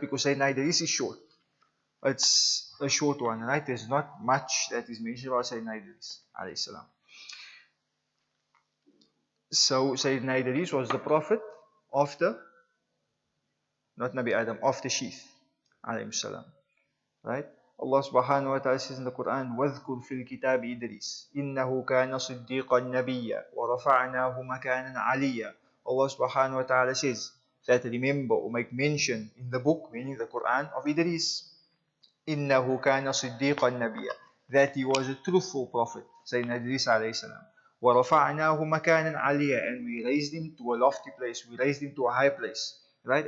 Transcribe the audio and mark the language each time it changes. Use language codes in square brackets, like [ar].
[en] Because Sayyidina Idris is short. It's a short one, right? There's not much that is mentioned about Sayyidina Idris alayhi salam. So Sayyidina Idris was the prophet after, not Nabi Adam, after Sheeth alayhi salam, right? Allah subhanahu wa ta'ala says in the Quran, [ar] وَاذْكُرْ فِي الْكِتَابِ إِدْرِيسَ إِنَّهُ كَانَ صِدِّيقًا نَبِيًّا وَرَفَعْنَاهُ مَكَانًا عَلِيًّا. [en] Allah subhanahu wa ta'ala says that remember or make mention in the book, meaning the Quran, of Idris. [ar] إِنَّهُ كَانَ صِدِّيقًا نَبِيًّا, [en] that he was a truthful prophet, Sayyidina Idris alayhi salam. [ar] وَرَفَعْنَاهُ مَكَانًا عَلِيًّا, [en] and we raised him to a lofty place, we raised him to a high place, right?